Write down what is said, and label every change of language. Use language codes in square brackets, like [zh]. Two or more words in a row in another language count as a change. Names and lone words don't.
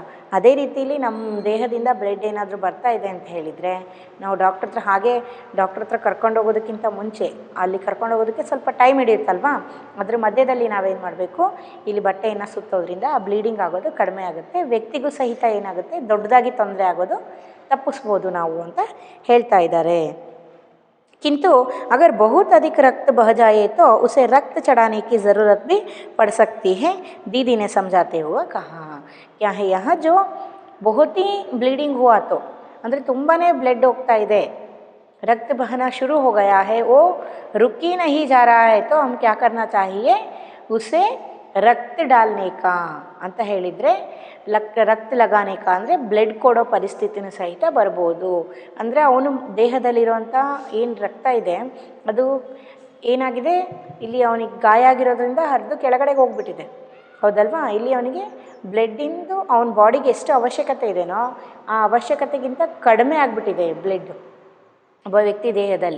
[kn] ಅದೇ ರೀತಿಲಿ ನಮ್ಮ ದೇಹದಿಂದ ಬ್ಲಡ್ ಏನಾದರೂ ಬರ್ತಾ ಇದೆ ಅಂತ ಹೇಳಿದರೆ ನಾವು ಡಾಕ್ಟ್ರ್ ಹತ್ರ ಕರ್ಕೊಂಡು ಹೋಗೋದಕ್ಕಿಂತ ಮುಂಚೆ ಅಲ್ಲಿ ಕರ್ಕೊಂಡು ಹೋಗೋದಕ್ಕೆ ಸ್ವಲ್ಪ ಟೈಮ್ ಹಿಡಿಯುತ್ತಲ್ವಾ, ಅದ್ರ ಮಧ್ಯದಲ್ಲಿ ನಾವೇನು ಮಾಡಬೇಕು, ಇಲ್ಲಿ ಬಟ್ಟೆಯನ್ನು ಸುತ್ತೋದ್ರಿಂದ ಆ ಬ್ಲೀಡಿಂಗ್ ಆಗೋದು ಕಡಿಮೆ ಆಗುತ್ತೆ. ವ್ಯಕ್ತಿಗೂ ಸಹಿತ ಏನಾಗುತ್ತೆ, ದೊಡ್ಡದಾಗಿ ತೊಂದರೆ ಆಗೋದು ತಪ್ಪಿಸ್ಬೋದು ನಾವು ಅಂತ ಹೇಳ್ತಾ ಇದ್ದಾರೆ. [hi] किंतु अगर बहुत अधिक रक्त बह जाए तो उसे रक्त चढ़ाने की ज़रूरत भी पड़ सकती है, दीदी ने समझाते हुए कहा. क्या है, यहाँ जो बहुत ही ब्लीडिंग हुआ तो [kn] ಅಂದರೆ ತುಂಬಾ ಬ್ಲಡ್ ಹೋಗ್ತಾ ಇದೆ, [hi] रक्त बहना शुरू हो गया है, वो रुक ही नहीं जा रहा है, तो हम क्या करना चाहिए, उसे ರಕ್ತ डालने का [kn] ಅಂತ ಹೇಳಿದರೆ [hi] रक्त लगाने का [kn] ಅಂದರೆ ಬ್ಲಡ್ ಕೊಡೋ ಪರಿಸ್ಥಿತಿನೂ ಸಹಿತ ಬರ್ಬೋದು. ಅಂದರೆ ಅವನು ದೇಹದಲ್ಲಿರುವಂಥ ಏನು ರಕ್ತ ಇದೆ ಅದು ಏನಾಗಿದೆ, ಇಲ್ಲಿ ಅವನಿಗೆ ಗಾಯ ಆಗಿರೋದ್ರಿಂದ ಹರಿದು ಕೆಳಗಡೆಗೆ ಹೋಗ್ಬಿಟ್ಟಿದೆ. ಹೌದಲ್ವಾ? ಇಲ್ಲಿ ಅವನಿಗೆ ಬ್ಲಡ್ಡಿಂದು ಅವನ ಬಾಡಿಗೆ ಎಷ್ಟು ಅವಶ್ಯಕತೆ ಇದೆಯೋ ಆ ಅವಶ್ಯಕತೆಗಿಂತ ಕಡಿಮೆ ಆಗಿಬಿಟ್ಟಿದೆ ಬ್ಲಡ್ ಒಬ್ಬ ವ್ಯಕ್ತಿ ದೇಹದಲ್ಲಿ.